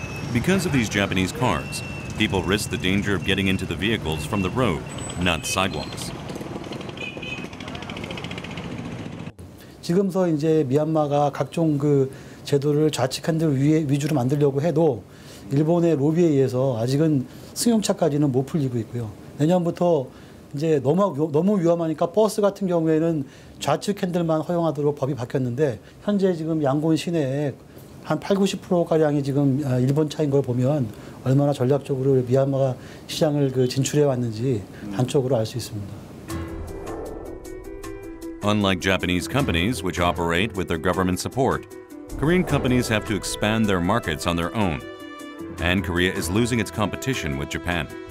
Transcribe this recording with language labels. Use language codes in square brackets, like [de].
[en] Because of these Japanese cars, people risk the danger of getting into the vehicles from the road, not sidewalks. [ko] 지금서 이제 미얀마가 각종 그 제도를 좌측 핸들 위주로 만들려고 해도 일본의 로비에 의해서 아직은 승용차까지는 못 풀리고 있고요. 내년부터 이제 너무 위험하니까 버스 같은 경우에는 좌측 핸들만 허용하도록 법이 바뀌었는데 현재 지금 양곤 시내에 한 80~90%가량이 지금 일본 차인 걸 보면 얼마나 전략적으로 미얀마가 시장을 진출해 왔는지 단적으로 알 수 있습니다. [en] Unlike Japanese companies, which operate with their government support, Korean companies have to expand their markets on their own, and Korea is losing its competition with Japan.